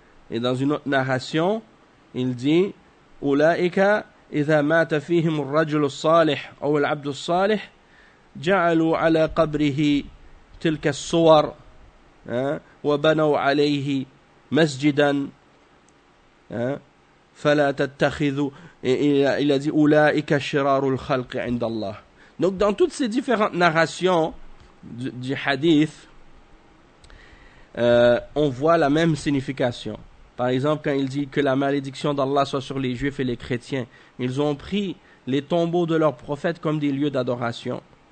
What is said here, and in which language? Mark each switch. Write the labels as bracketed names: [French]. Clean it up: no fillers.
[French] Et dans une autre narration, il dit: [Arabic] Ulaika idha mata fihim ar-rajul as-salih aw al-'abd as-salih جعلوا على قبره تلك الصور وبنوا عليه مسجدا فلا تتخذوا. [French] Il a dit [Arabic] أولئك شرار الخلق عند الله. [French] Donc dans toutes ces différentes narrations du hadith, on voit la même signification. Par exemple, quand il dit que la malédiction d'Allah soit sur les juifs et les chrétiens, ils ont pris les tombeaux de leurs prophètes comme des lieux d'adoration.